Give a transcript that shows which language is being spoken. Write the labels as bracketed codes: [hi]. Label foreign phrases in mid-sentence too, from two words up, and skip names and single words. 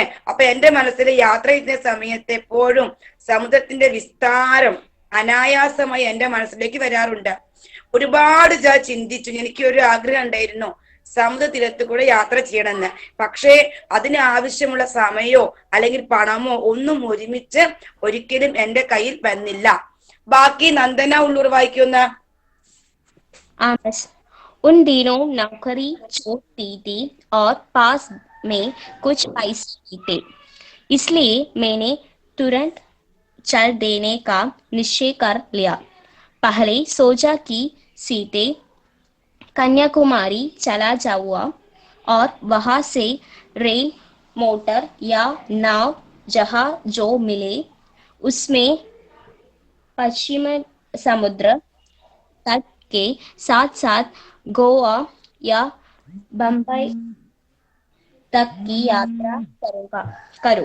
[ml] അപ്പൊ എന്റെ മനസ്സിൽ യാത്ര ചെയ്യുന്ന സമയത്ത് എപ്പോഴും സമുദ്രത്തിന്റെ വിസ്താരം അനായാസമായി എന്റെ മനസ്സിലേക്ക് വരാറുണ്ട്. ഒരുപാട് ഞാൻ ചിന്തിച്ചു, എനിക്ക് ഒരു ആഗ്രഹം ഉണ്ടായിരുന്നു സമുദ്രതീരത്ത് കൂടെ യാത്ര ചെയ്യണമെന്ന്. പക്ഷേ അതിന് ആവശ്യമുള്ള സമയമോ അല്ലെങ്കിൽ പണമോ ഒന്നും ഒരുമിച്ച് ഒരിക്കലും എന്റെ കയ്യിൽ വന്നില്ല. ബാക്കി നന്ദന ഉള്ളൂർ വായിക്കുന്ന. [hi] उन दिनों नौकरी छूटती थी और पास में कुछ पैसे भी थे, इसलिए मैंने तुरंत चल देने का निश्चय कर लिया. पहले सोचा कि सीधे कन्याकुमारी चला जाऊंगा और वहां से रेल, मोटर या नाव जहां जो मिले उसमें पश्चिम समुद्र तट के साथ साथ गोवा या बंबई तक की यात्रा करो.